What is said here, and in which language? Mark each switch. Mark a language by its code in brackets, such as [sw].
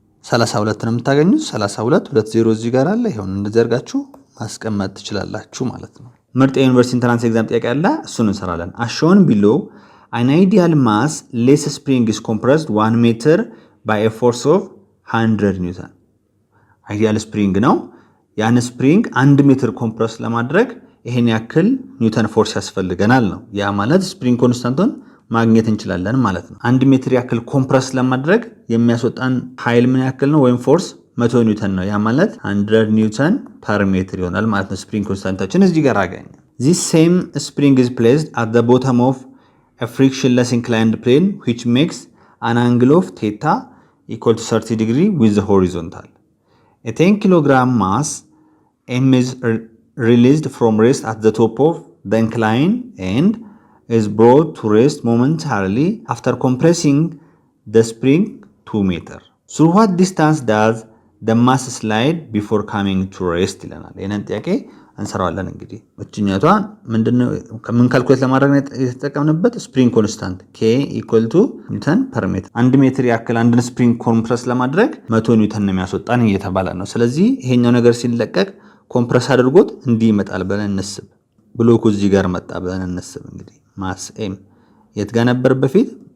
[am] 32 ነው የምታገኙት። 32 20 እዚህ ጋር አለ። ይሄውን እንደዚህ አድርጋችሁ ማስቀመጥ ትችላላችሁ ማለት ነው። ምርጥ የዩኒቨርሲቲ ኢንትራንስ ኤግዛም ጥያቄ አለ፣ እሱን እንሰራለን። [en] as shown below an ideal mass less spring is compressed 1 meter by a force of 100 newton። [am] አይዲያል ስፕሪንግ ነው። ያን ስፕሪንግ 1 ሜትር ኮምፕረስ ለማድረግ ይሄን ያክል ኒውተን ፎርስ ያስፈልገናል ነው። ያ ማለት ስፕሪንግ ኮንስታንቱን ማግኘት እንችላለን ማለት ነው። 1 ሜትር ያክል ኮምፕረስ ለማድረግ የሚያስወጣን ኃይል ምን ያክል ነው? ወይም ፎርስ 100 ኒውተን ነው። ያ ማለት 100 ኒውተን ፐር ሜትር ይሆናል ማለት ነው። ስፕሪንግ ኮንስታንታችን እዚህ ጋር አገኘ። [en] this same spring is placed at the bottom of a frictionless inclined plane which makes an angle of theta equal to 30 degree with the horizontal. A 10 kilogram mass m is released from rest at the top of the incline and is brought to rest momentarily after compressing the spring 2 meter. Through what distance does the mass slide before coming to rest [am] ይለናል። ይሄንን ጥያቄ እንሰራዋለን። እንግዲህ እችኛቷ ምንድነው ምን ካልኩሌት ለማድረግ የተጠቀምንበት ስፕሪንግ ኮንስታንት k ኒውተን ፐር ሜትር 1 ሜትር ያክል አንድን ስፕሪንግ ኮምፕረስ ለማድረግ 100 ኒውተን ነው የሚያስወጣን እየተባለ ነው። ስለዚህ ይሄኛው ነገር ሲለቀቅ ኮምፕረስ አድርጎት እንዲህ ይመጣል ብለን እንስብ። ብሎኩ እዚህ ጋር መጣ ብለን እንስብ። እንግዲህ ማስ ኤም የት ጋር ነበር በፊት?